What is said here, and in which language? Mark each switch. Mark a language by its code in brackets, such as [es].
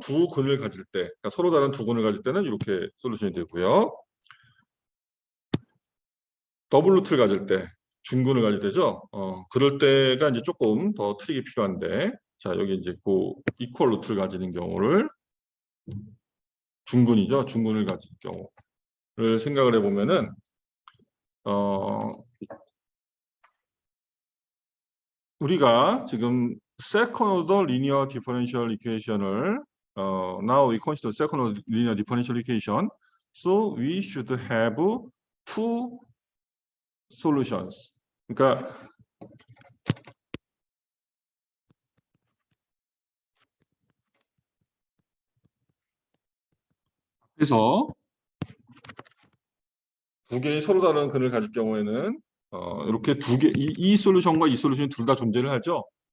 [ko] 두 근을 가질 때, 그러니까 서로 다른 두 근을 가질 때는 이렇게 솔루션이 되고요. 더블 루트를 가질 때, 중근을 가질 때죠. 그럴 때가 이제 조금 더 트릭이 필요한데, 자, 여기 이제 그 이퀄 루트를 가지는 경우를 중근이죠. 중근을 가질 경우를 생각을 해보면은, 우리가 지금 [en] second order linear differential equation을 now we consider second order linear differential equation, so we should have two solutions. [ko] 그러니까 그래서 두 개의 서로 다른 근을 가질 경우에는 이렇게 이 솔루션과 이 솔루션이 둘 다 존재를 하죠.